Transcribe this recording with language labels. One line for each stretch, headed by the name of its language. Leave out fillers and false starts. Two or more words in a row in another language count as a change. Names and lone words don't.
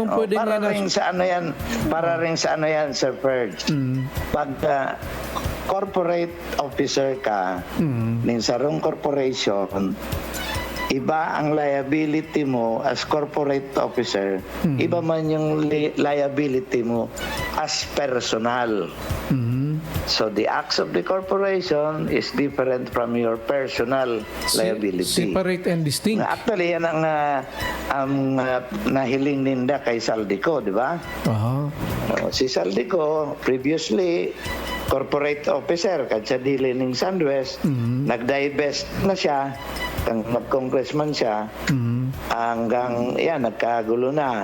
Filipino: Para rin sa ano yan, Sir Ferg.
Bikol: Pag
English: corporate officer
Bikol: ka ng sarong corporation, iba ang liability mo
English: as corporate officer,
Bikol: iba man yung liability mo
English: as personal. So the acts of the corporation is different from your personal liability. Separate and distinct. Actually,
Bikol: yan ang nahiling ninda kay Saldico, di ba? Si Saldico, previously,
English: corporate officer,
Bikol: kadsa dili ning Sandwest, nag-divest na siya, mag-congressman siya, hanggang, nagkagulo na.